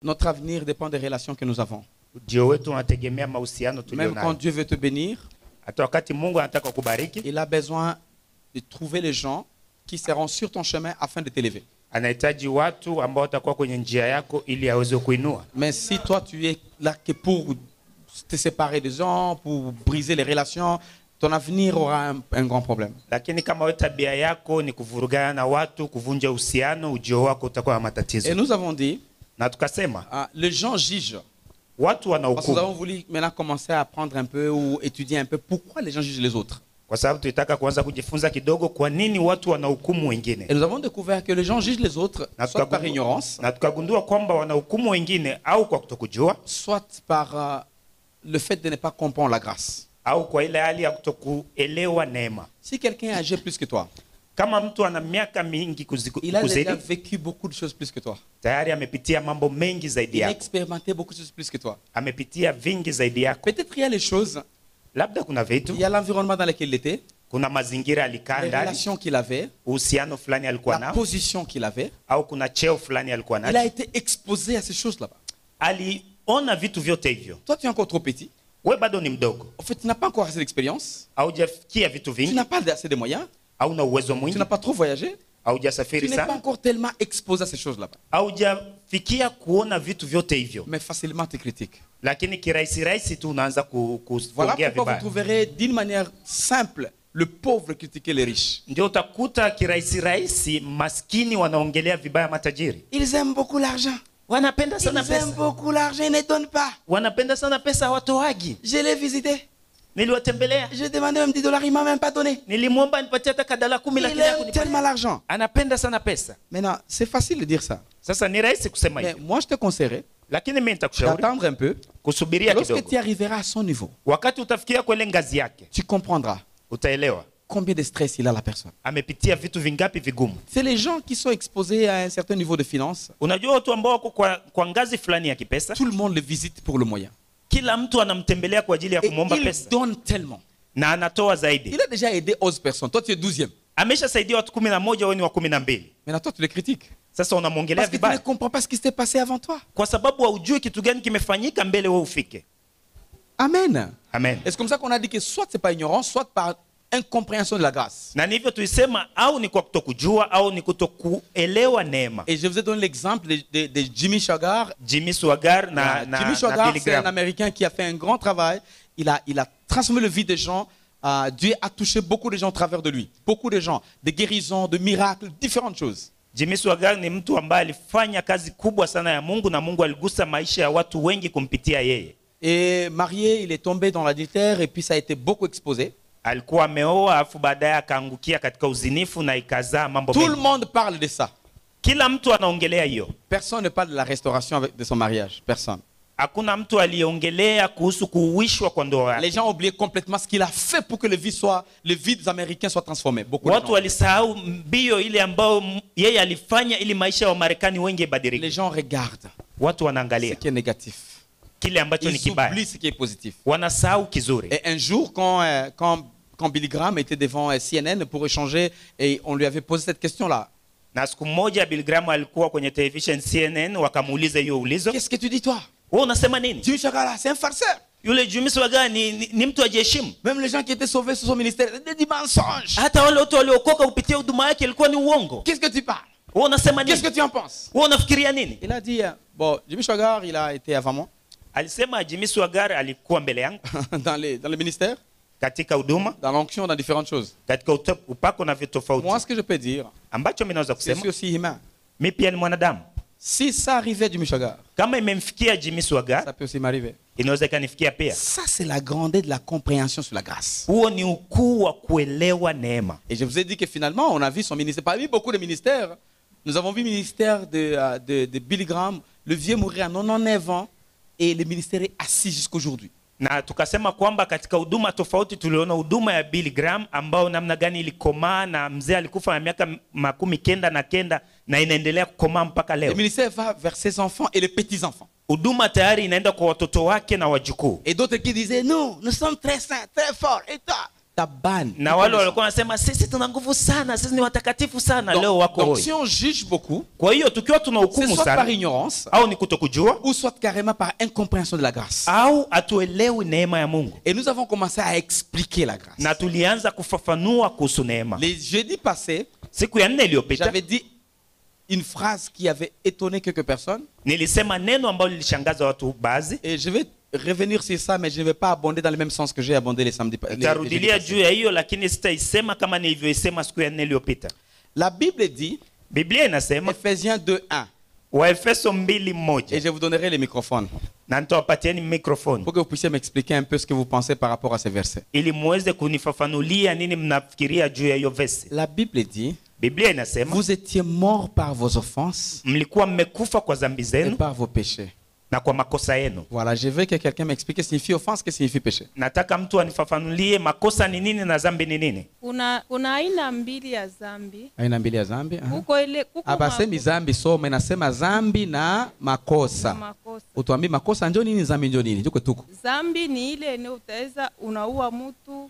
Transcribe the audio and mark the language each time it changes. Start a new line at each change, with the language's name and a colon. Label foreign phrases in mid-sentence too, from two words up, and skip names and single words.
French: Notre avenir dépend des relations que nous avons.
Swahili: Ujio wetu unategemea mahusiano
French: Même
Swahili: tulionayo.
French: quand Dieu veut te bénir,
Swahili: Hata wakati Mungu anataka kukubariki,
French: il a besoin de trouver les gens qui seront sur ton chemin afin de t'élever.
Swahili: anahitaji watu ambao watakuwa kwenye njia yako ili aweze kuinua.
French: Mais si toi tu es là que pour te séparer des gens, pour briser les relations, ton avenir aura un grand problème.
Swahili: Lakini kama wewe tabia yako ni kuvurugana na watu, kuvunja uhusiano, ujio wako utakuwa na matatizo.
French: Et nous avons dit,
Swahili: Na tukasema
French: les gens jugent.
Swahili: watu
French: Parce que nous
Swahili: wanahukumu.
French: avons voulu maintenant commencer à apprendre un peu ou étudier un peu pourquoi les gens jugent les autres.
Swahili: Kwa sababu tulitaka kuanza kujifunza kidogo kwa nini watu wanahukumu wengine.
French: Et nous avons découvert que les gens jugent les autres, soit par ignorance,
Swahili: Na tukagundua kwamba wanahukumu wengine au kwa kutokujua
French: soit par le fait de ne pas comprendre la grâce.
Swahili: au kwa ile hali ya kutokuelewa neema.
French: Si quelqu'un est âgé plus que toi,
Swahili: Kama mtu ana miaka mingi
French: il a
Swahili: kuzidi,
French: déjà vécu beaucoup de choses plus que toi.
Swahili: tayari amepitia mambo mengi zaidi
French: Il a
Swahili: yako,
French: expérimenté beaucoup de choses plus que toi.
Swahili: amepitia vingi zaidi yako.
French: Peut-être il y a les choses,
Swahili: Labda kuna vitu,
French: il y a l'environnement dans lequel il était,
Swahili: kuna mazingira alikaa
French: les
Swahili: ndani,
French: relations qu'il avait,
Swahili: uhusiano fulani alikuwa
French: la
Swahili: nao,
French: position qu'il avait.
Swahili: au kuna cheo fulani alikuwa
French: Il a
Swahili: nacho,
French: été exposé à ces choses là-bas.
Swahili: aliona vitu vyote hivyo.
French: Toi, tu es encore trop petit.
Swahili: We bado ni mdogo,
French: En fait, tu n'as pas encore assez d'expérience.
Swahili: haujafikia vitu
French: Tu
Swahili: vingi,
French: n'as pas assez de moyens.
Swahili: hauna uwezo
French: Tu
Swahili: mwingi,
French: n'as pas trop voyagé. Tu
Swahili: haujasafiri
French: n'es pas
Swahili: sana,
French: encore tellement exposé à ces choses là-bas.
Swahili: haujafikia kuona vitu vyote hivyo,
French: Mais facilement, tu critiques.
Swahili: lakini kirahisi rahisi tu unaanza
French: Voilà
Swahili: kuongea
French: pourquoi vous
Swahili: vibaya.
French: trouverez d'une manière simple le pauvre critiquer les riches.
Swahili: Ndio utakuta kirahisi rahisi maskini wanaongelea vibaya matajiri.
French: Ils aiment beaucoup l'argent.
Swahili: Wanapenda
French: Ils
Swahili: sana
French: aiment
Swahili: pesa,
French: beaucoup l'argent, ils ne donnent pas.
Swahili: wanapenda sana pesa, hawatoagi.
French: Je l'ai visité.
Swahili: Niliwatembelea,
French: Je demandais même 10 $, il m'a même pas donné.
Swahili: nilimwomba nipatie hata kadala 10,
French: Il
Swahili: lakini
French: aime
Swahili: hakunipatia.
French: tellement l'argent.
Swahili: Anapenda sana pesa.
French: Maintenant, c'est facile de dire ça.
Swahili: Sasa ni rahisi kusema
French: Mais
Swahili: hivyo,
French: moi, je te conseillerais
Swahili: lakini mimi nitakushauri
French: d'attendre un peu.
Swahili: kusubiria
French: Lorsque
Swahili: kidogo.
French: tu arriveras à son niveau,
Swahili: Wakati utafikia kwa ile ngazi yake,
French: tu comprendras
Swahili: utaelewa
French: combien de stress il a la personne.
Swahili: amepitia vitu vingapi vigumu.
French: C'est les gens qui sont exposés à un certain niveau de finance.
Swahili: Unajua watu ambao wako kwa ngazi fulani ya kipesa,
French: Tout le monde le visite pour le moyen.
Swahili: kila mtu anamtembelea kwa ajili ya
French: Et
Swahili: kumwomba
French: il
Swahili: pesa
French: donne tellement.
Swahili: na anatoa zaidi.
French: Il a déjà aidé 11 personnes. Toi, tu es 12e.
Swahili: Ameshasaidia watu 11, wewe ni wa 12.
French: Maintenant, toi, tu les critiques.
Swahili: Sasa unamwongelea
French: Parce que tu ne
Swahili: vibaya
French: comprends pas ce qui s'est passé avant toi.
Swahili: kwa sababu haujui kitu gani kimefanyika mbele wewe ufike.
French: Amen.
Swahili: Amen.
French: Et c'est comme ça qu'on a dit que soit c'est par ignorance, soit par incompréhension de la grâce.
Swahili: Na hivyo tuisema au ni kwa kutokujua au ni kutokuelewa neema.
French: Et je vous ai donné l'exemple de Jimmy Swaggart.
Swahili: Jimmy Swaggart na
French: Jimmy Swaggart,
Swahili: Billy
French: c'est un
Swahili: Graham.
French: Américain qui a fait un grand travail. Il a transformé la vie des gens. Dieu a touché beaucoup de gens au travers de lui. Beaucoup de gens. De guérisons, de miracles, différentes choses.
Swahili: Jimmy Swaggart ni mtu ambaye alifanya kazi kubwa sana ya Mungu na Mungu aligusa maisha ya watu wengi kumpitia yeye.
French: Et marié, il est tombé dans l'adultère et puis ça a été beaucoup exposé.
Swahili: Alikuwa ameoa afu baadaye akaangukia katika uzinifu na ikazaa mambo
French: Tout le
Swahili: mengi.
French: monde parle de ça.
Swahili: Kila mtu anaongelea hiyo.
French: Personne ne parle de la restauration de son mariage. Personne.
Swahili: Hakuna mtu aliyeongelea kuhusu kuuishwa kwa ndoa yake.
French: Les gens ont oublié complètement ce qu'il a fait pour que les vies des Américains soient transformées. Beaucoup de
Swahili: Watu
French: gens.
Swahili: walisahau mbio ile ambayo yeye alifanya ili maisha ya Marekani wengi
French: Les
Swahili: ibadilike.
French: gens regardent
Swahili: Watu
French: ce
Swahili: wanaangalia
French: qui est négatif.
Swahili: kile ambacho ni
French: Ils
Swahili: kibaya,
French: oublient ce qui est positif.
Swahili: wanasahau kizuri.
French: Et un jour, quand Billy Graham était devant CNN pour échanger, et on lui avait posé cette question-là.
Swahili: Na siku moja Bill Graham alikuwa kwenye television CNN, wakamuuliza hiyo ulizo,
French: Qu'est-ce que tu dis toi?
Swahili: wewe unasema nini?
French: Jimmy Swaggart, c'est un farceur.
Swahili: Yule Jimmy Swaggart ni mtu ajiheshimu.
French: Même les gens qui étaient sauvés sous son ministère, des mensonges.
Swahili: Hata wale watu waliokoka kupitia huduma yake ilikuwa ni uongo.
French: Qu'est-ce que tu parles?
Swahili: Wewe unasema
French: Qu'est-ce que
Swahili: nini?
French: tu en penses?
Swahili: Wewe unafikiria nini?
French: Il a dit, bon, Jimmy Swaggart, il a été avant moi
Swahili: Alisema Jimmy Swaggart alikuwa mbele yangu
French: dans le ministère,
Swahili: katika huduma,
French: dans l'onction, dans différentes choses.
Swahili: katika upako na vitu tofauti.
French: Moi, ce que je peux dire,
Swahili: Ambacho mimi naweza
French: je
Swahili: kusema,
French: suis aussi humain.
Swahili: mimi pia ni mwanadamu.
French: Si ça arrivait à Jimmy Swaggart,
Swahili: Kama imemfikia Jimmy Swaggart,
French: ça peut aussi m'arriver.
Swahili: inaweza ikanifikia pia.
French: Ça, c'est la grandeur de la compréhension sur la grâce.
Swahili: Huo ni ukuu wa kuelewa neema.
French: Et je vous ai dit que finalement, on a vu son ministère. Parmi beaucoup de ministères, nous avons vu le ministère de Billy Graham, le vieux mourir à 99 ans, et le ministère est assis jusqu'aujourd'hui.
Swahili: Na tukasema kwamba katika huduma tofauti tuliona huduma ya Billy Graham ambao namna gani ilikomaa, na mzee alikufa na miaka 99 na inaendelea kukomaa mpaka
French: Le
Swahili: leo.
French: ministère va vers ses enfants et les petits-enfants.
Swahili: Huduma tayari inaenda kwa watoto wake na wajukuu.
French: Et d'autres qui disaient, nous sommes très saints, très forts. Et toi?
Swahili: tabani. Na wale walikuwa wanasema sisi tuna nguvu sana, sisi ni watakatifu sana, leo wako
French: Donc
Swahili: hoi.
French: si on juge beaucoup,
Swahili: Kwa hiyo tukiwa
French: c'est
Swahili: tunahukumu
French: soit par
Swahili: sana
French: ignorance
Swahili: au ni kutokujua
French: ou soit carrément par incompréhension de la grâce.
Swahili: au atuelewi neema ya Mungu.
French: Et nous avons commencé à expliquer la grâce.
Swahili: Na tulianza kufafanua kuhusu neema.
French: Les jeudis passés,
Swahili: Siku ya 4 iliyopita
French: j'avais dit une phrase qui avait étonné quelques personnes.
Swahili: nilisema neno ambalo lilishangaza watu baadhi.
French: Et je vais revenir sur ça, mais je ne vais pas abonder dans le même sens que j'ai abondé les samedis. Les jeudis
Swahili: Tarudilia
French: passés.
Swahili: juu ya hiyo, lakini sitaisema kama nilivyoisema siku ya 4 iliyopita.
French: La Bible dit,
Swahili: Biblia inasema
French: Ephésiens 2:1,
Swahili: Waefeso
French: et
Swahili: 2:1,
French: je vous donnerai les microphones
Swahili: na nitawapatieni microphone
French: pour que vous puissiez m'expliquer un peu ce que vous pensez par rapport à ces versets.
Swahili: ili muweze kunifafanulia nini mnafikiria juu ya hiyo verse.
French: La Bible dit,
Swahili: Biblia inasema
French: vous étiez morts par vos offenses
Swahili: mlikuwa mmekufa kwa dhambi
French: et
Swahili: zenu
French: par vos péchés.
Swahili: na kwa makosa yenu.
French: Voilà, je veux que quelqu'un m'explique ce que signifie offense, ce que signifie péché.
Swahili: Nataka mtu anifafanulie makosa ni nini na dhambi ni nini. Kuna aina mbili ya zambi. Aina mbili ya zambi. Kuko Abasemi zambi soma inasema zambi na makosa. makosa. Utuambie makosa ndio nini, zambi ndio nini? Tuko tuko. Zambi ni ile eneo utaweza unaua mtu,